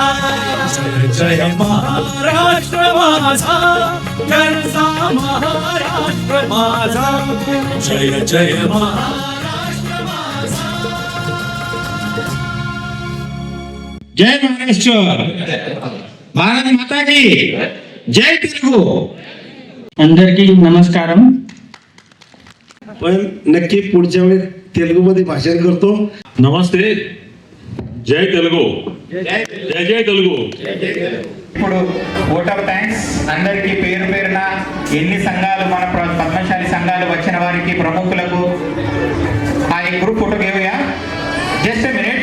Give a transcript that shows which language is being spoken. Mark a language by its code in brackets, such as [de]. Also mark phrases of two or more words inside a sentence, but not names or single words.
[mr] जय जय महाराष्ट्र माझा, गरजा महाराष्ट्र माझा. जय जय महाराष्ट्र माझा. जय महाराष्ट्र, [hi] भारत माता की जय. [te] తెలుగు అందరికీ నమస్కారం. [mr] पण नक्की पुढच्या वेळी तेलुगूमध्ये भाषण करतो. [te] నమస్తే, జై తెలుగు, జై జై తెలుగు. ఇప్పుడు [en] vote of thanks [te] అందరికీ పేరు పేరున ఎన్ని సంఘాలు, మన పద్మశాలి సంఘాలు వచ్చిన వారికి, ప్రముఖులకు ఆ [en] group photo [te] గేవయా. [en] just minute.